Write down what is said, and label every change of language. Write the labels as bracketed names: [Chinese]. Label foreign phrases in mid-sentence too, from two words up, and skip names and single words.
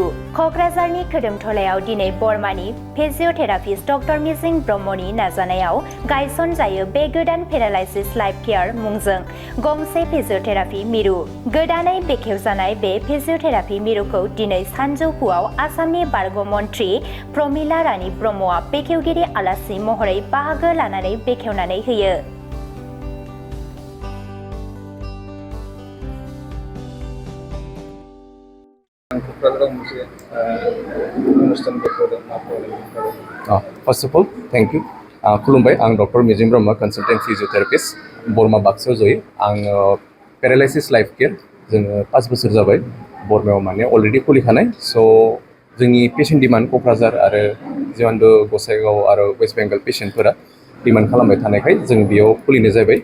[Bodo] क'क्राझारनि खोदोमथलायाव दिनै बर्मानि फिजियोथेरापिस्ट डक्टर मिजिं ब्रह्मनि नाजानायाव गायसनजायो बे गोदान पेरालाइसिस लाइफ केयार मुंजों गंसे फिजियोथेरापि मिरु। गोदानै बेखेवजानाय बे फिजियोथेरापि मिरुखौ दिनै सानजौफुआव आसामनि बारग' मन्थ्रि प्रमिला रानी ब्रह्मआ बेखेवगिरि आलासि महरै बाहागो लानानै बेखेवनानै होयो। [English] First of all, thank you. [Bodo] खुलुमबाय, आं डक्टर मिजिं ब्रह्म, [English] consultant physiotherapist, [Bodo] बर्मा बाक्सायाव जयो। आं पेरालाइसिस लाइफ केयार जोङो 5 बोसोर जाबाय बर्मायाव माने अलरेडि खुलिखानाय। स' जोंनि [English] patient demand [Bodo] क'क्राझार आरो जिमानबो गसाइगाव आरो वेस्ट बेंगल पेशेन्टफोरा डिमान्ड खालामबाय थानायखाय जों बेयाव खुलिनाय जाबाय।